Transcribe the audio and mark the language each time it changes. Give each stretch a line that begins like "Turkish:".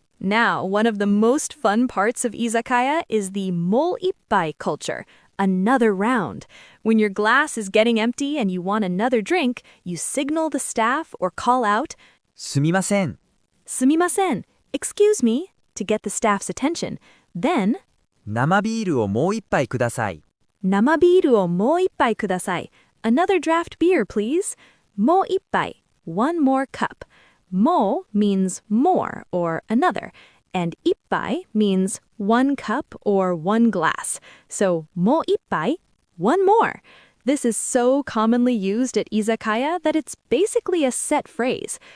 English: Now, one of the most fun parts of izakaya is the mo ippai culture, another round. When your glass is getting empty and you want another drink, you signal the staff or call out
Japanese: すみません。
English: sumimasen, excuse me, to get the staff's attention. Then,
Japanese: 生ビールをもう一杯ください。 nama biiru o mo ippai kudasai.
English: Another draft beer, please. Mo ippai, one more cup. Mo means more or another, and ippai means one cup or one glass. So mo ippai, one more. This is so commonly used at izakaya that it's basically a set phrase.